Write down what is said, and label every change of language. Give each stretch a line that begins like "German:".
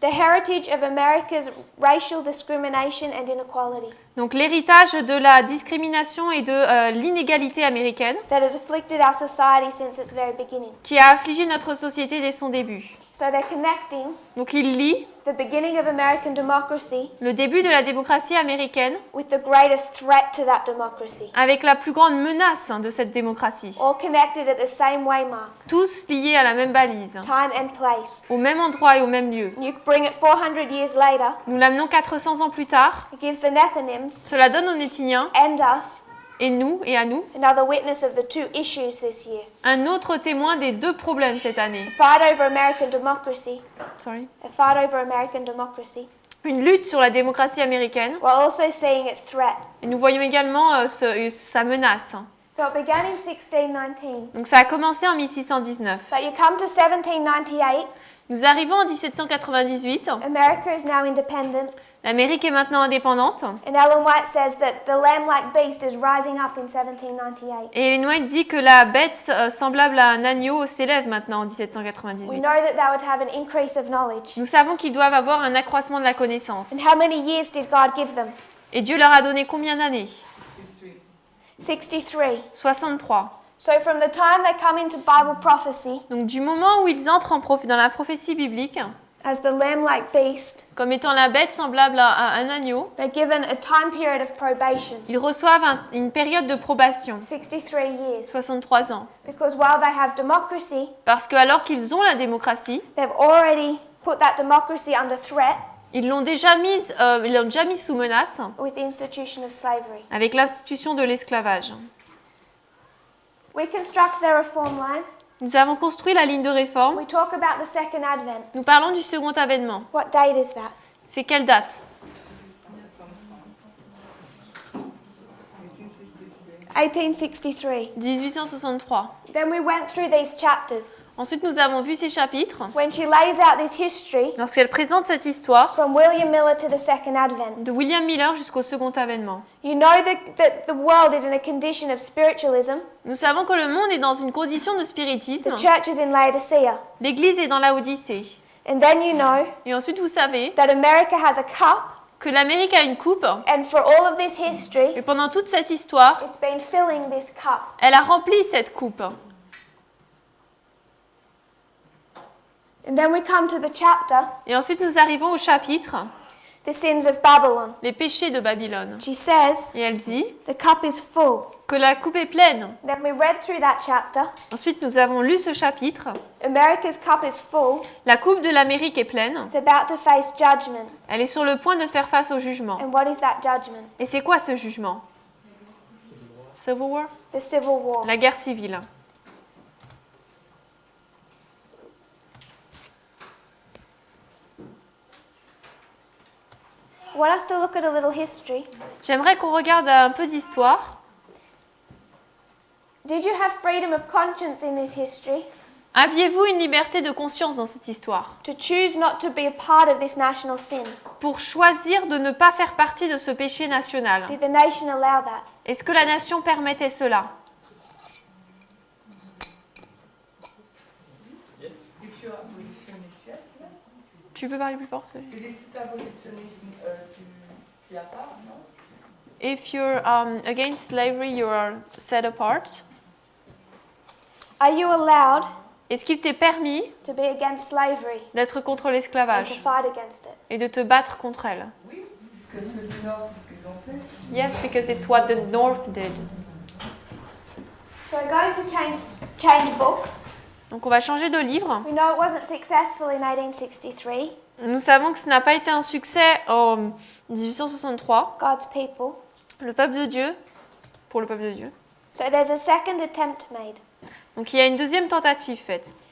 English: the heritage of America's racial discrimination and inequality
French: Donc l'héritage de la discrimination et de l'inégalité américaine
English: that has afflicted our society since its very beginning.
French: qui a affligé notre société dès son début.
English: So they're connecting
French: Donc il lie
English: the beginning of American democracy
French: le début de la démocratie américaine
English: with the greatest threat to that democracy,
French: avec la plus grande menace de cette démocratie.
English: all connected at the same waymark,
French: Tous liés à la même balise,
English: time and place.
French: au même endroit et au même lieu.
English: You bring it 400 years later,
French: Nous l'amenons 400 ans plus tard.
English: it gives the Nethinims
French: Cela donne aux Nétiniens
English: and us
French: et nous et à nous,
English: another witness of the two issues this year.
French: un autre témoin des deux problèmes cette année.
English: A fight over American democracy, Sorry. a fight over American democracy,
French: Une lutte sur la démocratie américaine.
English: while also seeing its threat.
French: Et nous voyons également sa menace.
English: So it began in 1619,
French: Donc ça a commencé en 1619.
English: but you come to 1798,
French: Nous arrivons en 1798.
English: America is now independent,
French: L'Amérique est maintenant indépendante.
English: and Ellen White says that the lamb-like beast is rising up in 1798.
French: Et Ellen White dit que la bête semblable à un agneau s'élève maintenant en
English: We
French: 1798.
English: know that they would have an increase of knowledge.
French: Nous savons qu'ils doivent avoir un accroissement de la connaissance.
English: And how many years did God give them?
French: Et Dieu leur a donné combien d'années?
English: 63.
French: 63.
English: So from the time they come into Bible prophecy
French: Donc du moment où ils entrent dans la prophétie biblique,
English: as the lamb-like beast,
French: comme étant la bête semblable à un agneau,
English: they're given a time period of probation,
French: ils reçoivent une période de probation,
English: 63 years.
French: 63 ans.
English: Because while they have democracy,
French: Parce que alors qu'ils ont la démocratie,
English: they've already put that democracy under threat
French: ils l'ont déjà mise sous menace
English: with the institution of slavery.
French: avec l'institution de l'esclavage.
English: We construct their reform line.
French: Nous avons construit la ligne de réforme.
English: We talk about the second advent.
French: Nous parlons du second avènement.
English: What date is that?
French: C'est quelle date?
English: 1863.
French: 1863.
English: Then we went through these chapters.
French: Ensuite, nous avons vu ces chapitres.
English: When she lays out this history
French: Lorsqu'elle présente cette histoire
English: from William Miller to the second advent,
French: de William Miller jusqu'au second avènement.
English: you know that the world is in a condition of spiritualism.
French: Nous savons que le monde est dans une condition de spiritisme.
English: The church is in Laodicea.
French: L'Église est dans la Odyssée.
English: And then you know
French: Et ensuite, vous savez
English: that America has a cup,
French: que l'Amérique a une coupe.
English: and for all of this history,
French: Et pendant toute cette histoire,
English: it's been filling this cup.
French: elle a rempli cette coupe.
English: And then we come to the chapter,
French: Et ensuite, nous arrivons au chapitre,
English: the sins of Babylon.
French: les péchés de Babylone.
English: She says,
French: Et elle dit
English: the cup is full.
French: que la coupe est pleine.
English: Then we read through that chapter.
French: Ensuite, nous avons lu ce chapitre.
English: America's cup is full.
French: La coupe de l'Amérique est pleine.
English: It's about to face judgment.
French: Elle est sur le point de faire face au jugement.
English: And what is that judgment?
French: Et c'est quoi ce jugement?
English: Civil War? The Civil War.
French: La guerre civile.
English: I want us to look at a little history.
French: J'aimerais qu'on regarde un peu d'histoire.
English: Did you have freedom of conscience in this history?
French: Aviez-vous une liberté de conscience dans cette histoire?
English: To choose not to be a part of this national sin?
French: Pour choisir de ne pas faire partie de ce péché national.
English: Did the nation allow that?
French: Est-ce que la nation permettait cela?
English: If you're abolitionist, yes, no?
French: Tu peux parler plus fort? Tu dis si t'es abolitionniste, tu y as pas, non?
English: If you're against slavery, you are set apart. Are you allowed
French: Est-ce qu'il t'est permis
English: to be against slavery
French: d'être contre
English: and to
French: l'esclavage
English: fight against it?
French: et de te battre contre elle? Oui, puisque ceux du Nord, c'est ce qu'ils ont fait.
English: Yes, because it's what the North did. So we're going to change books.
French: Donc on va changer de livre.
English: We know it wasn't successful in 1863.
French: Nous savons que ce n'a pas été un succès en 1863.
English: God's people.
French: Le peuple de Dieu, pour le peuple de Dieu.
English: So there's a second attempt made.
French: Donc il y a une deuxième tentative faite.